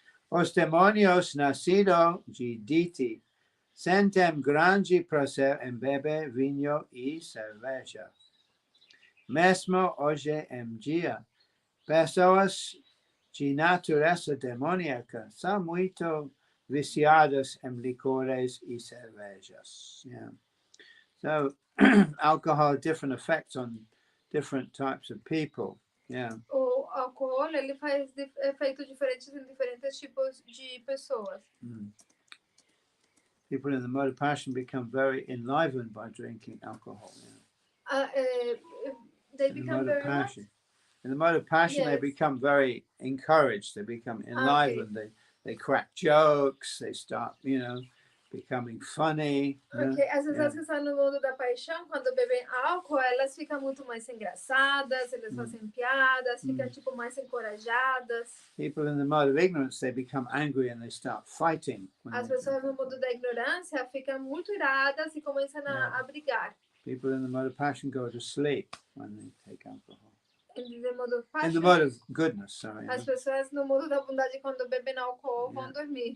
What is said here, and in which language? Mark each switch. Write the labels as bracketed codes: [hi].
[pt] Os demonios nascidos de Diti sentem grande prazer em beber vinho e cerveja. Mesmo hoje em dia, pessoas de natureza demoníaca são muito viciadas em licores e cervejas. [en] Yeah. So, alcohol has different effects on different types of people. Yeah. [pt] O álcool ele faz efeitos diferentes em diferentes tipos de pessoas. [en] People in the mode of passion become very enlivened by drinking alcohol. Yeah. They become very passion. In the mode of passion, they become very encouraged. They become enlivened. Okay. They crack jokes. They start, becoming funny. [pt] As pessoas que estão no mundo da paixão, quando bebem álcool, elas ficam muito mais engraçadas, elas fazem piadas, ficam tipo mais encorajadas. [en] People in the mode of ignorance, they become angry and they start fighting. [pt] As pessoas no mundo da ignorância ficam muito iradas e começam a brigar. [en] People in the mode of passion go to sleep when they take alcohol. In the mode of goodness, sorry. [pt] As pessoas no mundo da bondade, quando bebem álcool, vão dormir.